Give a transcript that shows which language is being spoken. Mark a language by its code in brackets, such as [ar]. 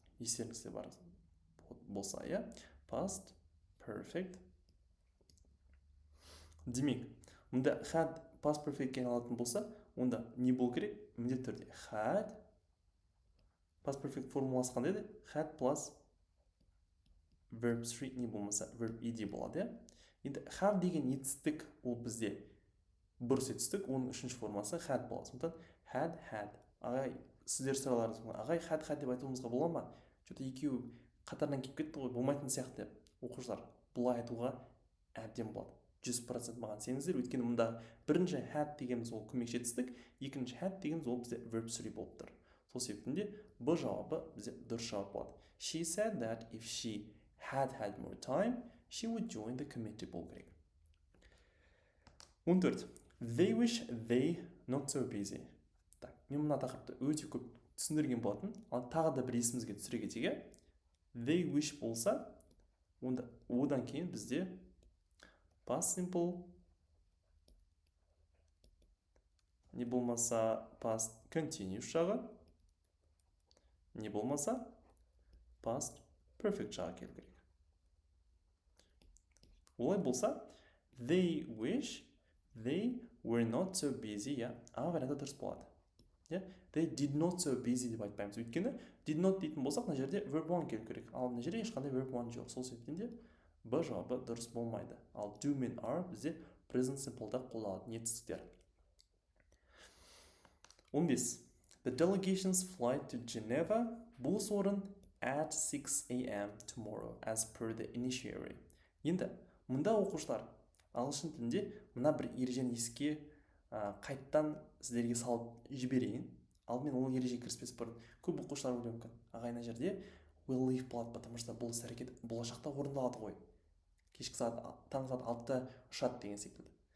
[kk] Естеріңізде бар болса, past perfect. Демек, мұнда had past perfect-ке айналатын болса, онда не болу керек? Міндетті түрде had past perfect формуласы қандай еді? [en] Had plus verb 3 не болмаса verb ed болады. [kk] Енді have деген етістік ол бізде бұрыс етістік, оның үшінші формасы had болады. Сондықтан had. Ағай, сіздер сұраларыңыз, ағай had деп айтуымызға бола ма? [ru] Что-то [kk] екеуі қатарынан келіп кетті ғой, болмайтын сияқты деп. Оқушылар, бұлай айтуға әбден болады. 100% маған сеніңіздер, өйткені мұнда бірінші had дегеніміз ол көмекші етістік, екінші had дегеніміз ол бізде verb 3 болып тұр. Сол себептен б жауабы бізде дұрыс жауап болады. [en] She said that if she had more time, she would join the committee [kk] болу керек. [en] 14. They wish they not so busy. [ru] Так, [kk] мен мына тақырыпты өте көп түсіндірген болатын. Ал тағы да бір есімізге түсіре кетейік. They wish болса, онда одан кейін бізде past simple не болмаса past continuous жағы, не болмаса past perfect жағы келу керек. Олай болса, [en] they wish they were not so busy, [ru] а варианты [kk] дұрыс болады. [en] They did not so busy [kk] деп айтпаймыз. Өйткені did not дейтін болсақ, мына жерде verb one келу керек. Ал мына жерде ешқандай verb one жоқ. Сол себептен де б жауабы дұрыс болмайды. Ал do мен are бізде present simple'да қолданылатын етістіктер. 15. [en] The delegation's flight to Geneva [kk] бос орын [en] at 6 a.m. tomorrow as per the initiatory. [kk] Енді мұнда оқушылар ағылшын тілінде мына бір ережені еске қайттан сіздерге салып жіберейін. Алдымен ол ереже кіріспес бұрын көп оқушылар ойлауы мүмкін. Ағай, мына жерде [en] will leave [kk] болады, [ru] потому что [kk] бұл іс әрекет болашақта орындалады ғой, кешкі сағат таңғы сағат 6-та ұшады деген секілді.